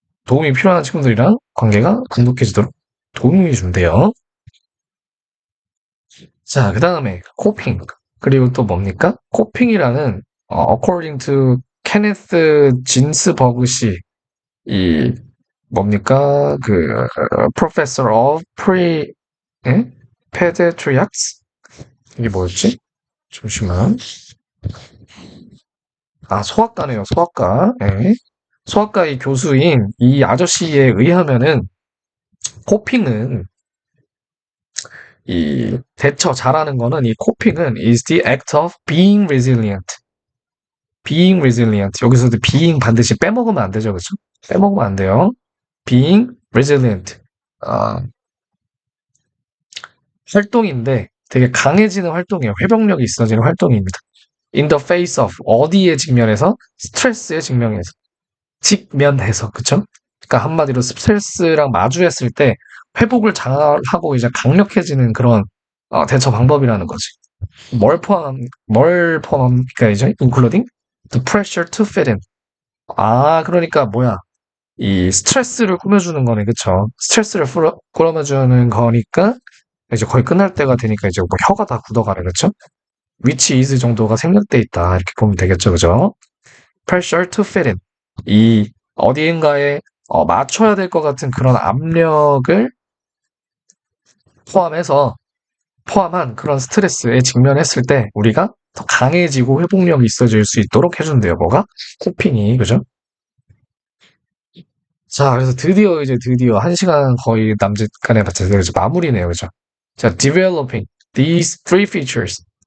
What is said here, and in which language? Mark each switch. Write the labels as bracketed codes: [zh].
[ko] 도움이 필요한 친구들이랑 관계가 돈독해지도록 도움이 준대요. 자, 그 다음에 코핑. 그리고 또 뭡니까? 코핑이라는 [en] according to [ko] 케네스 진스버그 씨, 이 뭡니까? [en] professor of pediatrics [ko] 이게 뭐였지? 잠시만. 소아과네요. 소아과. 예. 소아과 이 교수인 이 아저씨에 의하면은 코핑은 이 대처 잘하는 거는 이 코핑은 [en] is the act of being resilient. being resilient. [ko] 여기서도 being 반드시 빼먹으면 안 되죠. 그렇죠? 빼먹으면 안 돼요. [en] being resilient. [ko] 아, 활동인데 되게 강해지는 활동이에요. 회복력이 있어지는 활동입니다. [en] in the face of [ko] 어디에 직면해서 스트레스에 직면해서 그쵸? 그러니까 한마디로 스트레스랑 마주했을 때 회복을 잘하고 이제 강력해지는 그런 대처 방법이라는 거지. 뭘 포함합니까 이제? [en] including the pressure to fit in. [ko] 그러니까 뭐야? 이 스트레스를 꾸며주는 거네, 그쵸? 스트레스를 꾸며주는 거니까 이제 거의 끝날 때가 되니까 이제 뭐 혀가 다 굳어가네, 그쵸? which is 정도가 생략돼 있다 이렇게 보면 되겠죠, 그죠? [en] pressure to fit in. [ko] 이 어디인가에 맞춰야 될 것 같은 그런 압력을 포함해서 포함한 그런 스트레스에 직면했을 때 우리가 더 강해지고 회복력이 있어질 수 있도록 해준대요. 뭐가? 코핑이 그죠? 자, 그래서 드디어 1시간 거의 남짓간에 맞춰서 이제 마무리네요. 그죠? [en] 자, developing these three features.